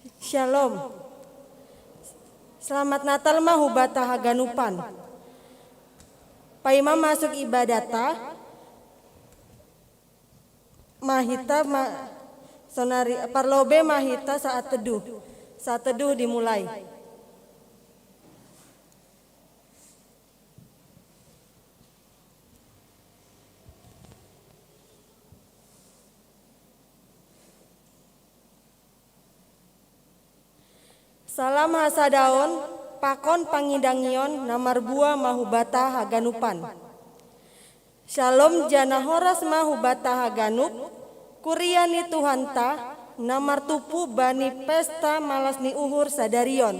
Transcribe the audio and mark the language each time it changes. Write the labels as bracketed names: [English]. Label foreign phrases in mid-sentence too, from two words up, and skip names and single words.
[Batak Simalungun] Shalom. Selamat Natal mah hubata haganupan. Paima masuk ibadata mahita sonari parlobe mahita [Indonesian] saat teduh. Saat teduh dimulai. [Batak Simalungun] Salam hasadaon, pakon pangidangion, namar bua mahubata haganupan. Shalom jana horas mahubata haganup, kuriani Tuhanta, namar tupu bani pesta malas ni uhur sadarion.